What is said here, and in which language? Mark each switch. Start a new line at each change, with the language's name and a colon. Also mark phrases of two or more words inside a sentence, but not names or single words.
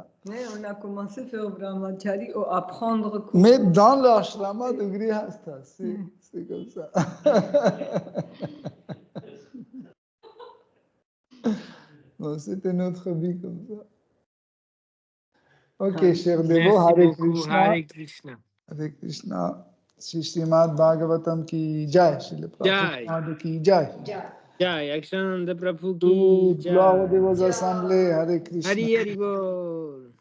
French: Mais on a commencé à faire brahmachari ou apprendre. Mais dans l'ashrama de grihastha, c'est comme ça. Bon, c'était notre vie comme ça. Ok, cher Devo, Hare Krishna. Hare Krishna. Hare Krishna.
Hindi: श्री श्रीमद् भागवतम् की जय. श्री प्रभुपाद की जय. जय, अक्षानन्द प्रभु की
French: Toute
Hindi: jai.
French: gloire aux assemblées. Hare Krishna.
Bangla: হরি হরি বোল.